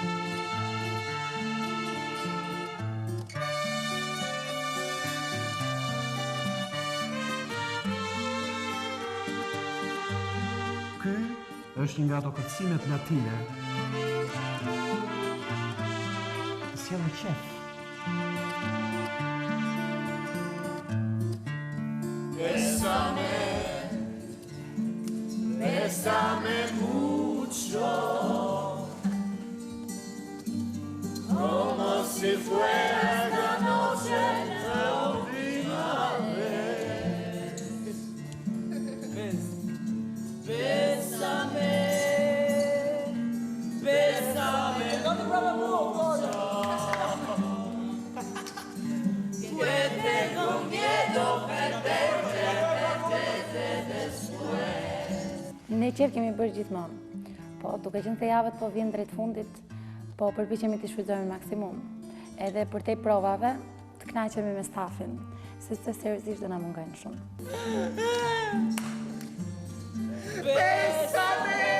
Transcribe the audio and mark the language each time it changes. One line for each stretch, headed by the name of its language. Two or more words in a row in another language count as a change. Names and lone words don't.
Albanian: Ky është një nga ato kërcimet latine. Sjellë qef.
Spanish: Bésame mucho, como si fuera esta noche la última vez. Bésame, bésame mucho, que tengo miedo perderte después.
Albanian: Ne qef kemi bërë gjithmonë, po duke qenë se javët po vjen drejt fundit, po përpiqemi t'i shfrytëzojmë maksimum. Edhe për te provave, të kënaqemi me stafin, sepse seriozisht do na mungojnë shumë.
Spanish: Bésame,